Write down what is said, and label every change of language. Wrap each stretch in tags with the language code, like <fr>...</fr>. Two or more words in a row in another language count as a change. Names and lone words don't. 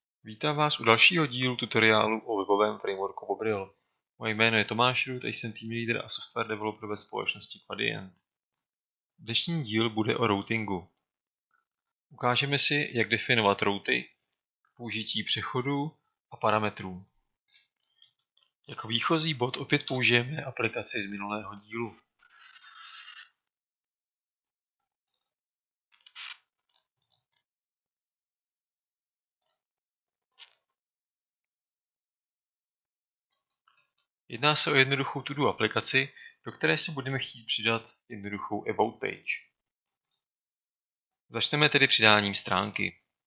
<cs>Vítám vás u dalšího dílu tutoriálu o webovém frameworku Bobril. Moje jméno je Tomáš Rud a jsem</cs> <en>team leader</en> <cs>a</cs> <en>software developer</en> <cs>ve společnosti Quadient. Dnešní díl bude o routingu. Ukážeme si, jak definovat routy, použití přechodů a parametrů. Jako výchozí bod opět použijeme aplikaci z minulého dílu. Jedná se o jednoduchou to-do aplikaci, do které si budeme chtít přidat jednoduchou</cs> <en>about page.</en> <cs>Začneme tedy přidáním stránky.</cs>